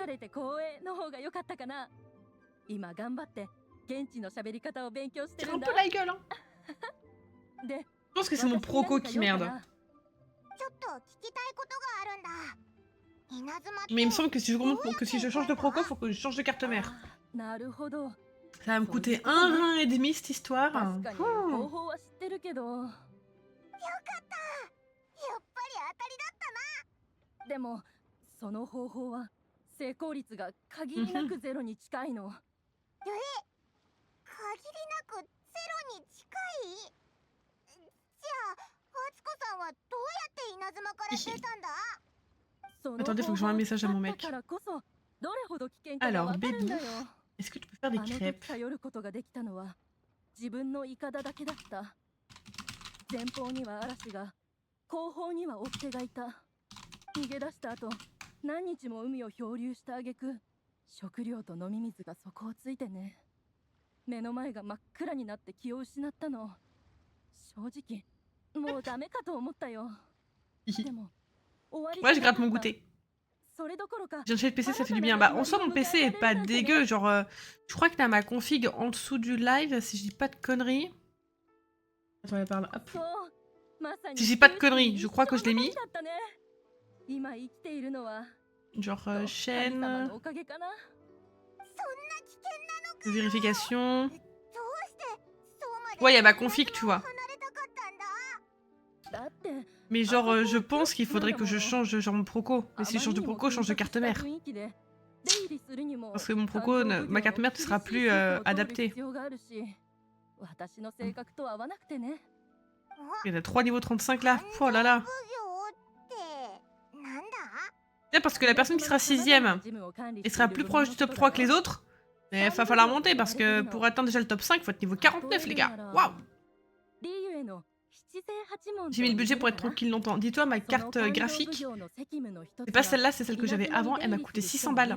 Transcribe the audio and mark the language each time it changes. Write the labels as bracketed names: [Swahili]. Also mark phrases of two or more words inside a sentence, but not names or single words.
[French] Tire un peu la gueule, hein. Je pense que c'est mon proco qui merde. Mais il me semble que si je change de proco, faut que je change de carte mère. Ça va me coûter un rein et demi cette histoire. Oh. [Japanese] でもその方法は成功率が限りなくゼロに近いの。限りなくゼロに近い？じゃあ、敦子さんはどうやって稲妻から出たんだ？ [French] Attendez, faut que j'envoie un message à mon mec. Alors, bébé, est-ce que tu peux faire des crêpes? [Japanese] 自分のイカダだけだった。前方には嵐が、後方には追っ手がいた。逃げ出した後、何日も海を漂流した挙句、食料と飲み水が底をついてね。目の前が真っ暗になって気を失ったの。正直、もうダメかと思ったよ。でも、終わり。 [French] Ouais, je gratte mon goûter. J'ai acheté le PC, ça fait du bien. Bah, en soi, mon PC est pas dégueu. Genre, je crois que t'as ma config en dessous du live, si je dis pas de conneries. Attends, elle parle. Hop. Si j'ai pas de conneries, je crois que je l'ai mis. [Japanese] 今生きているのは [French] Genre [Japanese] 神様 [French] chaîne, [Japanese] のおかげかな。 [French] vérification. [Japanese] どうしてそうまで [French] Ouais, il y a ma config, tu vois. [Japanese] 離れたかったんだ。だって [French] Mais genre, je pense qu'il faudrait que je change genre mon proco. Mais si je change de proco, je change de carte mère. Parce que mon proco, ma carte mère ne sera plus adaptée. Il y en a 3 niveaux 35 là. Oh là là. [Japanese] 奉行ってなんだ？ [French] Tiens, parce que la personne qui sera 6ème et sera plus proche du top 3 que les autres, il va falloir monter parce que pour atteindre déjà le top 5, il faut être niveau 49 les gars. Waouh. J'ai mis le budget pour être tranquille longtemps. Dis-toi, ma carte graphique, c'est pas celle-là, c'est celle que j'avais avant, elle m'a coûté 600 balles.